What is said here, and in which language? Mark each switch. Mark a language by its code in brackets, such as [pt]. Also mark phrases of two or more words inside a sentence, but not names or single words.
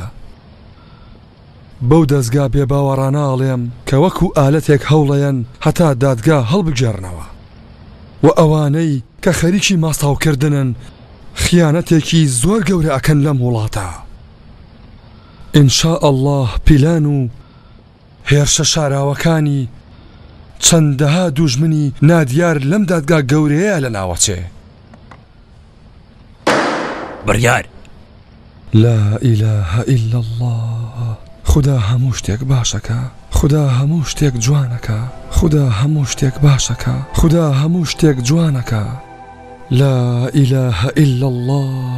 [ckb] بەو دەستگا بێباوەڕاناڵێم کە وەکو ئالەتێک هەوڵەیەن هەتا دادگا هەڵبگێڕنەوە و ئەوانەی کە خەریکی ماساوکردنن خیانەتێکی زۆر گەورە ئەکەن لەم وڵاتە. ئینشاء الله پیلان و هێرشە شاراوەکانی چەندەها دوژمنی نادیار لەم دادگا گەورەیە لە ناوەچێ. بڕیار [ar] لا إله إلا الله. [ckb] خدا هەموو شتێک باشەکە، خدا هەموو شتێک جوانەکە، خدا هەموو شتێک باشەکە، خدا هەموو شتێک جوانەکە. [ar] لا إله إلا الله.